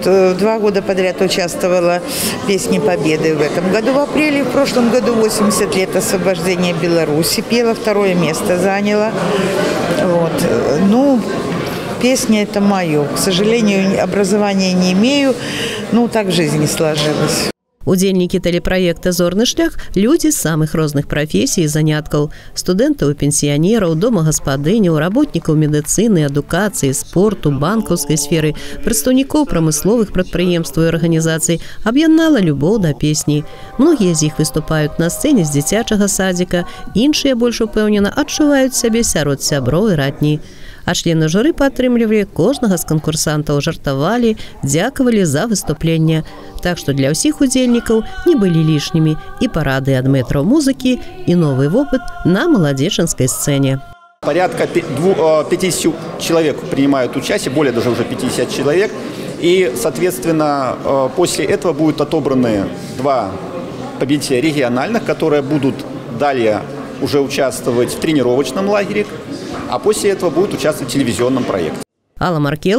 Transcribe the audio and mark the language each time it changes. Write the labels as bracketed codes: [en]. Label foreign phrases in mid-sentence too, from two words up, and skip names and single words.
[ru] 2 года подряд участвовала в «Песне Победы» в этом году. В апреле, в прошлом году 80 лет освобождения Беларуси. Пела, 2-е место заняла. Вот. Ну, песня это мое. К сожалению, образования не имею. Ну, так в жизни сложилось. [be] Удзельнікі тэлепраекта «Зорны шлях» – людзі з самых розных прафесій і заняткаў. Студэнтаў, пенсіянераў, домагаспадыняў, работнікаў медыцыны, адукацыі, спорту, банкаўскай сферы, прадстаўнікоў прамысловых прадпрыемстваў і арганізацый аб'яднала любоў да песні. Многія з іх выступаюць на сцэне з дзіцячага садзіка, іншыя больш упэўнена адчуваюць сябе сярод сяброў і ратні. А члены журы падтрымлівалі кожнага з канкурсантаў, жартавалі, дзякавалі за выступленне. Так што для ўсіх удзельнікаў не былі лішнімі і парады ад мэтраў музыкі, і новы вопыт на маладзечанскай сцэне. [ru] Порядка 50 человек принимают участие, более даже уже 50 человек. И, соответственно, после этого будут отобраны 2 победителя региональных, которые будут далее уже участвовать в тренировочном лагере, а после этого будут участвовать в телевизионном проекте.